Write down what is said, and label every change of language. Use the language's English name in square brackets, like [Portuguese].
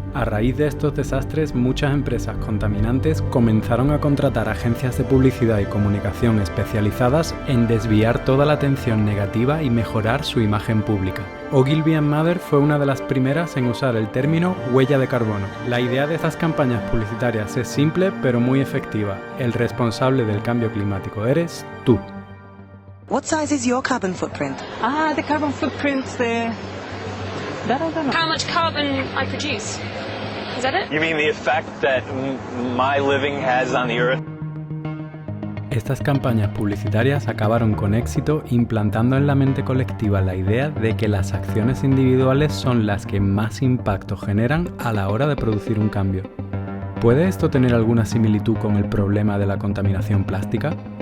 [Spanish] A raíz de estos desastres, muchas empresas contaminantes comenzaron a contratar agencias de publicidad y comunicación especializadas en desviar toda la atención negativa y mejorar su imagen pública. Ogilvy & Mather fue una de las primeras en usar el término huella de carbono. La idea de estas campañas publicitarias es simple pero muy efectiva. El responsable del cambio climático eres tú. [English] What size is your carbon footprint? The carbon footprint's there. That I don't know. How much carbon I produce? Is that it? You mean the effect that my living has on the earth? [Spanish] Estas campañas publicitarias acabaron con éxito implantando en la mente colectiva la idea de que las acciones individuales son las que más impacto generan a la hora de producir un cambio. ¿Puede esto tener alguna similitud con el problema de la contaminación plástica?